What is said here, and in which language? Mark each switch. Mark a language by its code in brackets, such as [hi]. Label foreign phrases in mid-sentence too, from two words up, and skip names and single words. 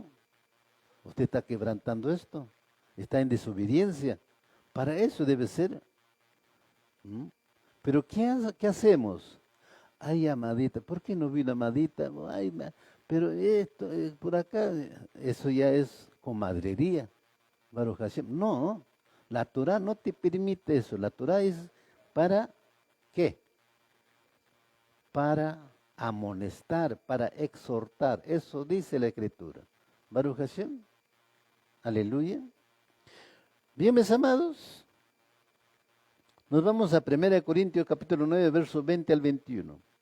[es] Usted está quebrantando esto, está en desobediencia. Para eso debe ser. ¿Mm? Pero ¿qué hacemos? Ay, Amadita, ¿por qué no vino Amadita? Ay, pero esto, por acá, eso ya es comadrería. [he] ברוך השם. [es] No, la Torah no te permite eso. La Torah es para ¿qué? Para amonestar, para exhortar. Eso dice la Escritura. [he] ברוך השם. [es] Aleluya. Bien, mis amados, nos vamos a 1 Corintios capítulo 9, versos 20 al 21.